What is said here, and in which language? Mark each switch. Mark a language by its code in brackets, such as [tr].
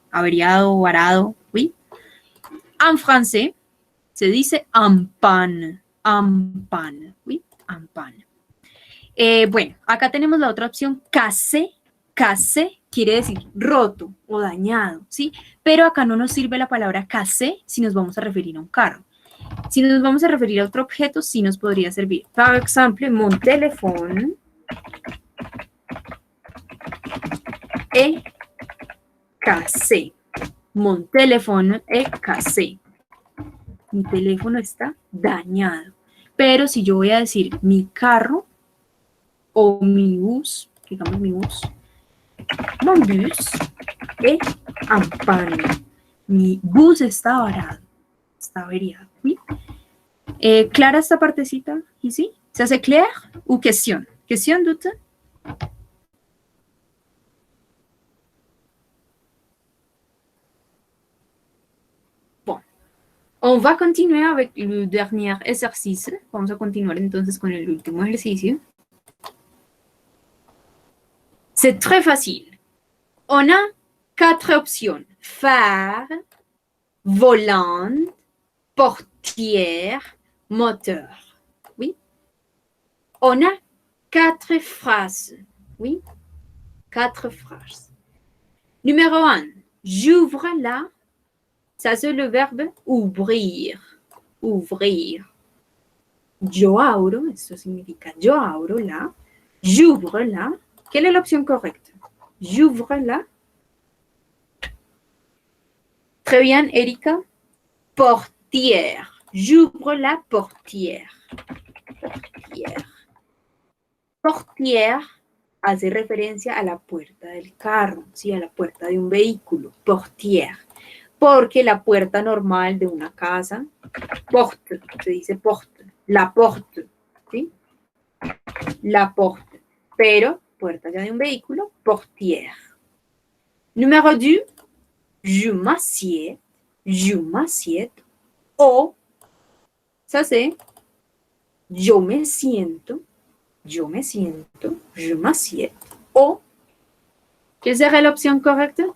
[es] Averiado, varado, oui. En francés se dice en panne, oui, en panne. Bueno, acá tenemos la otra opción, cassé. Cassé quiere decir roto o dañado, ¿sí? Pero acá no nos sirve la palabra cassé si nos vamos a referir a un carro. Si nos vamos a referir a otro objeto, sí nos podría servir. Por ejemplo, [fr] mon téléphone est cassé. Mon téléphone est cassé. [es] Mi teléfono está dañado. Pero si yo voy a decir mi carro o mi bus, digamos mi bus, [fr] mon bus est en panne. [es] Mi bus está varado, está averiado. ¿Sí? ¿Clara esta partecita ici? [fr] ¿Ça c'est clair ou question? Question, doute? Bon. On va continuer avec le dernier exercice. [es] Vamos a continuar entonces con el último ejercicio. [fr] C'est très facile. On a 4 options. Phare, volant, portière, moteur. Oui. On a 4 phrases. Oui. 4 phrases. Numéro 1. J'ouvre la. Ça, c'est le verbe ouvrir. Ouvrir. [es] Yo abro. Eso significa yo abro la. [fr] J'ouvre la. Quelle est l'option correcte? J'ouvre la. Très bien, Erika. Portière. J'ouvre la portière. Portière. [es] Portière hace referencia a la puerta del carro, ¿sí? A la puerta de un vehículo, portière. Porque la puerta normal de una casa, porte, se dice porte, la porte, ¿sí? La porte. Pero puerta ya de un vehículo, portière. [fr] Numéro 2, je m'assieds, o, ça c'est, [es] yo me siento, [fr] je m'assieds, o, ¿qué serait l'option correcte?